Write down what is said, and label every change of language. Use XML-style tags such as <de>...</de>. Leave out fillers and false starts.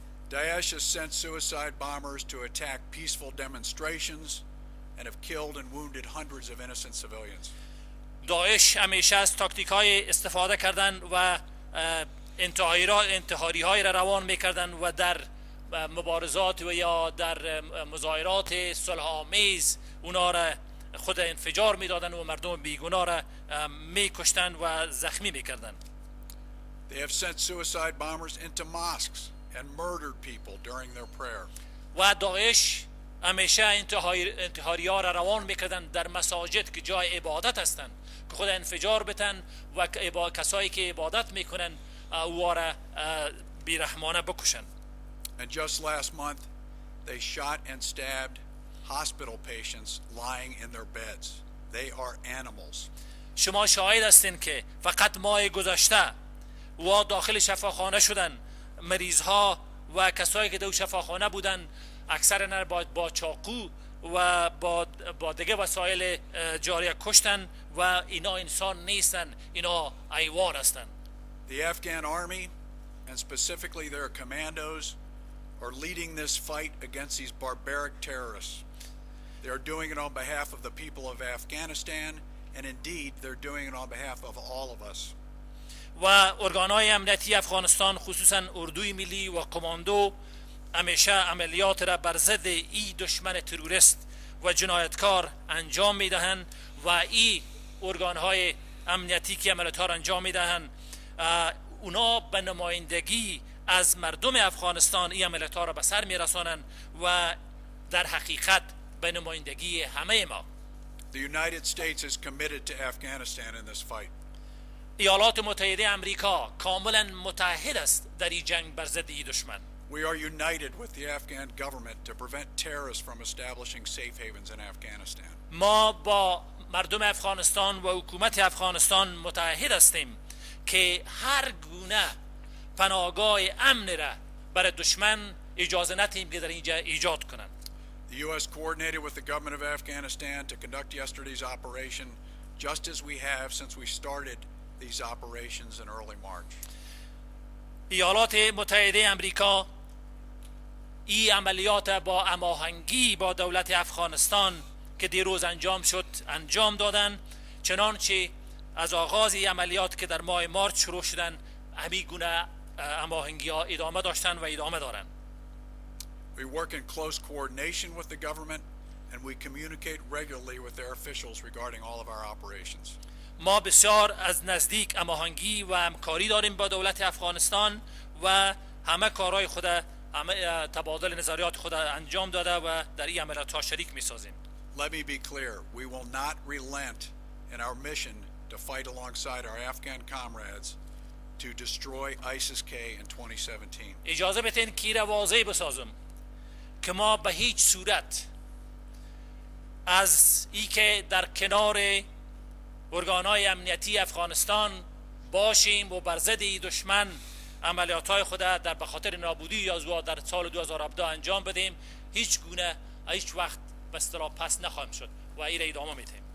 <en>Daesh has sent suicide bombers to attack peaceful demonstrations and have killed and wounded hundreds of innocent civilians.</en> <fa>داعش همیشه از تاکتیک های استفاده کردن و انتحاری های را روان میکردن و در مبارزات و یا در مظاهرات صلح آمیز اونا را خود انفجار میدادن و مردم بیگناه را میکشتن و زخمی میکردن.</fa> <en>They have sent suicide bombers into mosques and murdered people during their prayer.</en> <fa>و داعش همیشه انتحاری ها را روان میکردن در مساجد که جای عبادت هستند که خود انفجار بتن و کسایی که عبادت میکنن او را بیرحمانه بکشن.</fa> <en>And just last month they shot and stabbed hospital patients lying in their beds. They are animals.</en> <fa>شما شاهد هستین که فقط ماه گذشته و داخل شفاخانه شدن مریض ها و کسایی که در شفاخانه بودن اکثرا با چاقو و با دیگه وسایل جاری کشتن و اینا انسان نیستن، اینا حیوان هستن.</fa> <en>The Afghan army and specifically their commandos are leading this fight against these barbaric terrorists. They are doing it on behalf of the people of Afghanistan and indeed they're doing it on behalf of all of us.</en> <fa>و ارگانهای امنیتی افغانستان خصوصا اردوی ملی و کماندو همیشه عملیات را بر ضد این دشمن تروریست و جنایتکار انجام میدهند و این ارگانهای امنیتی که عملیات ها را انجام میدهند اونا به نمایندگی از مردم افغانستان این عملیات ها را به سر میرسانند و در حقیقت به نمایندگی همه ما.</fa> <en>The United States is committed to Afghanistan in this fight.</en> <fa>ایالات متحده امریکا کاملا متحد است در این جنگ بر ضد این دشمن.</fa> <en>We are united with the Afghan government to prevent terrorists from establishing safe havens in Afghanistan.</en> <fa>ما با مردم افغانستان و حکومت افغانستان متحد هستیم که هر گونه پناهگاه امن را برای دشمن اجازه ندهیم که در اینجا ایجاد کنند.</fa> <en>The U.S. coordinated with the government of Afghanistan to conduct yesterday's operation, just as we have since we started these operations in early March.</en> <fa>ایالات متحده امریکا این عملیات با هماهنگی با دولت افغانستان که دیروز انجام شد انجام دادن، چنانچه از آغاز این عملیات که در ماه مارچ شروع شدن همین گونه هماهنگی ها ادامه داشتن و ادامه دارن.</fa> <en>We work in close coordination with the government and we communicate regularly with their officials regarding all of our operations.</en> <fa>ما بسیار از نزدیک هماهنگی و همکاری داریم با دولت افغانستان و همه کارهای خود، همه تبادل نظریات خود انجام داده و در این عملیات ها شریک می‌سازیم.</fa> <en>Let me be clear, we will not relent in our mission to fight alongside our Afghan comrades to destroy ISIS-K in 2017.</en> <fa>اجازه بدین که را واضح بسازم که ما به هیچ صورت از ای که در کنار ارگانهای امنیتی افغانستان باشیم و بر ضد دشمن عملیات‌های خود در بخاطر نابودی یا در سال 2017 انجام بدیم، هیچ گونه هیچ وقت به اصطلاح پس نخواهیم شد و این را ادامه میدیم.</fa>